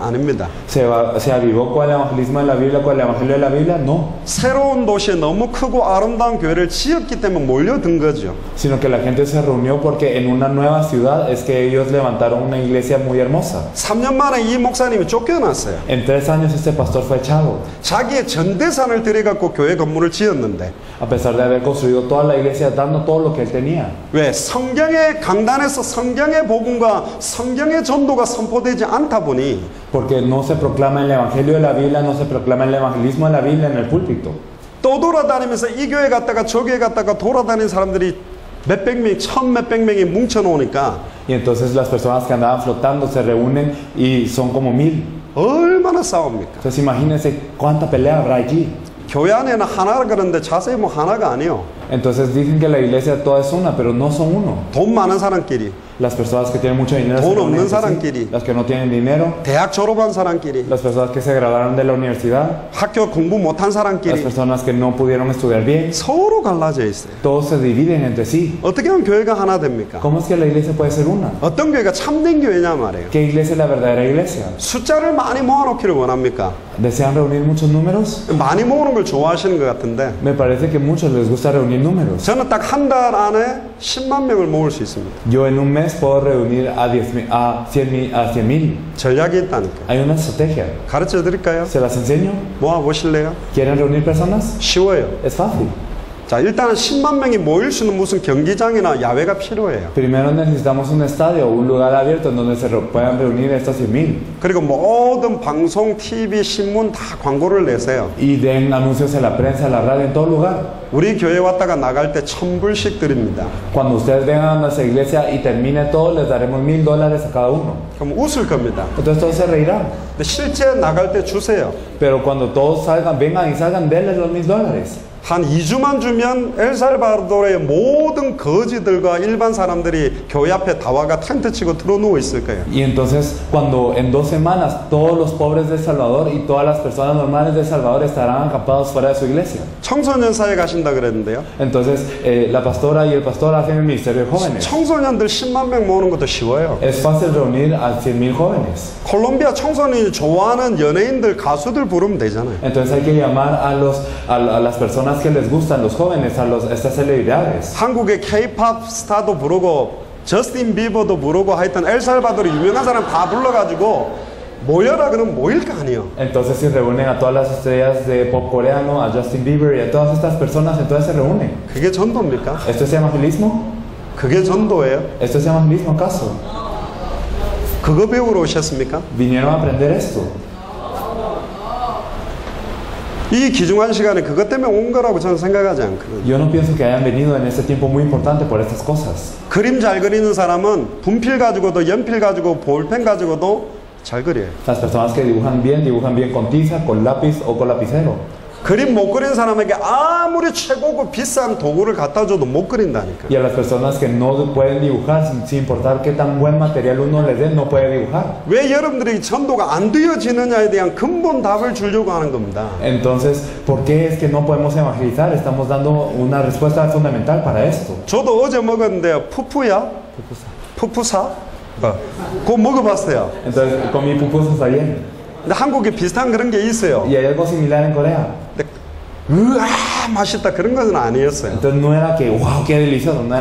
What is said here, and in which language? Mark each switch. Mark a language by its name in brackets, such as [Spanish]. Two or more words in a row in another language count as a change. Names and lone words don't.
[Korean] 아닙니다. [Spanish] ¿Se avivó con el evangelismo de la Biblia, con el evangelio de la Biblia? No. [Korean] 새로운 도시에 너무 크고 아름다운 교회를 지었기 때문에 몰려든 거죠. [Spanish] Sino que la gente se reunió porque en una nueva ciudad es que ellos levantaron una iglesia muy hermosa. [Korean] 3년 만에 이 목사님이 쫓겨났어요. [Spanish] En 3 años este pastor fue echado. [Korean] 자기의 전 재산을 들여갖고 교회 건물을 지었는데 [Spanish] A pesar de haber construido toda la iglesia dando todo lo que él tenía. [Korean] 왜? 성경의 강단에서 성경의 복음과 성경의 전도가 선포되지 않다 보니 [Spanish] Porque no se proclama el evangelio de la Biblia, no se proclama el evangelismo de la Biblia en el púlpito. [Korean] 또 돌아다니면서 이 교회 갔다가 저 교회 갔다가 돌아다니는 사람들이 몇백 명, 몇백 명이 뭉쳐놓으니까 [Spanish] Y entonces las personas que andaban flotando se reúnen y son como 1000. [Korean] 얼마나 싸웁니까? [Spanish] Entonces imagínense cuánta pelea habrá allí. [Korean] 교회 안에는 하나라 그러는데 자세히 뭐 하나가 아니에요. [Spanish] Entonces dicen que la iglesia toda es una, pero no son uno. [Korean] 돈 많은 사람끼리, [Spanish] Las personas que tienen mucho dinero, se [Korean] 돈 [Spanish] reúnen [Korean] 없는 [Spanish] entre sí. [Korean] 사람끼리, [Spanish] Las que no tienen dinero, [Korean] 대학 졸업한 사람끼리, [Spanish] las personas que se graduaron de la universidad, [Korean] 학교 공부 못한 [Spanish] las [Korean] 사람끼리 [Spanish] personas que no pudieron estudiar bien, [Korean] 서로 갈라져 있어요. [Spanish] todos se dividen entre sí. [Korean] 어떻게 하면 교회가 하나 됩니까? [Spanish] ¿Cómo es que la iglesia puede ser una? [Korean] 어떤 교회가 참된 교회냐 말이에요. [Spanish] ¿Qué iglesia es la verdadera iglesia? [Korean] 숫자를 많이 모아놓기를 원합니까? [Spanish] ¿Desean reunir muchos números? [Korean] 많이 모으는 걸 좋아하시는 것 같은데 [Spanish] Me parece que a muchos les gusta reunir números. [Korean] 저는 딱 한 달 안에 10만 명을 모을 수 있습니다. [Spanish] Yo en un mes puedo reunir a 100,000. [Korean] 전략이 있다니까. [Spanish] Hay una estrategia. [Korean] 가르쳐 드릴까요? [Spanish] ¿Se las enseño? [Korean] 모아 보실래요? [Spanish] ¿Quieren reunir personas? [Korean] 쉬워요. [Spanish] Es fácil. [Korean] 자, 일단은 10만 명이 모일 수 있는 무슨 경기장이나 야외가 필요해요. [Spanish] Primero necesitamos un estadio, un lugar abierto en donde se puedan reunir estas 100,000. [Korean] 그리고 모든 방송, TV, 신문 다 광고를 내세요. [Spanish] Y den anuncios en la prensa, en la radio, en todo lugar. [Korean] 우리 교회 왔다가 나갈 때 1,000불씩 드립니다. [Spanish] Cuando ustedes vengan a nuestra iglesia y termine todo, les daremos $1,000 a cada uno. [Korean] 그럼 웃을 겁니다. [Spanish] Entonces todos se reirán. [Korean] 근데 실제 나갈 때 주세요. [Spanish] Pero cuando todos salgan, vengan y salgan, denles los $1,000. [Korean] 한 2주만 주면 엘살바도르의 모든 거지들과 일반 사람들이 교회 앞에 다 와가 텐트 치고 들어누워 있을 거예요. [Spanish] Y entonces, cuando en 2 semanas todos los pobres de El Salvador y todas las personas normales de El Salvador estarán acampados fuera de su iglesia. [Korean] 청소년 사회 가신다 그랬는데요. [Spanish] Entonces, la pastora y el pastor hacen el ministerio de jóvenes. [Korean] 청소년들 10만 명 모으는 것도 쉬워요. [Spanish] Es fácil reunir a 100,000 jóvenes. [Korean] 콜롬비아 청소년이 좋아하는 연예인들, 가수들 부르면 되잖아요. [Spanish] Entonces hay que llamar a las personas que les gustan, los jóvenes, a estas celebridades. [Korean] 한국의 K-팝 스타도 부르고 저스틴 비버도 부르고 하여튼 엘살바도르 유명한 사람 다 불러가지고 모여라 그러면 모일 거 아니에요. [Spanish] Entonces si reúnen a todas las estrellas de pop coreano, a Justin Bieber y a todas estas personas, entonces se reúnen. [Korean] 그게 전도입니까? [Spanish] ¿Esto es evangelismo? [Korean] 그게 전도예요? [Spanish] ¿Esto es evangelismo acaso? [Korean] 그거 배우러 오셨습니까? [Spanish] Vinieron a aprender esto. [Korean] 이 귀중한 시간에 그것 때문에 온 거라고 저는 생각하지 않거든요. [Spanish] Yo no pienso que hayan venido en este tiempo muy importante por estas cosas. [Korean] 그림 잘 그리는 사람은 분필 가지고도 연필 가지고 볼펜 가지고도 잘 그려요. [Spanish] Las personas que dibujan bien con tiza, con lápiz o con lapicero. [Korean] 그림 못 그린 사람에게 아무리 최고고 비싼 도구를 갖다 줘도 못 그린다니까. [Spanish] Y a las personas que no pueden dibujar, sin importar qué tan buen material uno les dé, no puede dibujar. [Korean] 왜 여러분들이 전도가 안 되어지느냐에 대한 근본 답을 주려고 하는 겁니다. [Spanish] Entonces, ¿por qué es que no podemos evangelizar? Estamos dando una respuesta fundamental para esto. [Korean] 저도 어제 먹었는데 푸푸사? 그거 먹어봤어요. [Spanish] Entonces, comí pupusas ayer. [Korean] 근데 한국에 비슷한 그런 게 있어요. [Spanish] Y hay algo similar en Corea. [Korean] 근데 으아 맛있다 그런 것은 아니었어요. [Spanish] Entonces no era que, wow, qué delicioso, no era